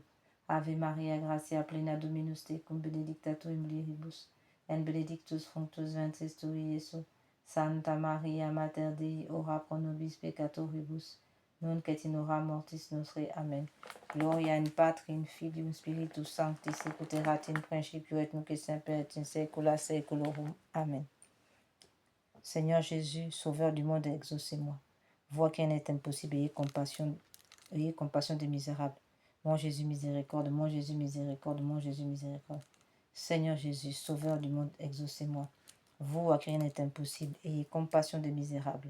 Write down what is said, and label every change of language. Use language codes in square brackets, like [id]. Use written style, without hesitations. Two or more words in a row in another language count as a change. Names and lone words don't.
[la] Ave Maria, gratia plena Dominus tecum, benedicta tu in mulieribus, et benedictus fructus ventris tui, Iesus. Santa Maria, Mater Dei, ora pro nobis peccatoribus, nunc et in hora mortis nostre. Amen. Gloria in Patri, in Filium Spiritus Sancti, sicut erat in principio et nunc et semper et in saecula saeculorum. Amen. [fr] Seigneur Jésus, Sauveur du monde, exaucez-moi. Vois qu'il n'est impossible, ayez compassion des misérables. Mon Jésus miséricorde, mon Jésus miséricorde, mon Jésus miséricorde. Seigneur Jésus, Sauveur du monde, exaucez-moi. Vous, à qui rien n'est impossible, ayez compassion des misérables.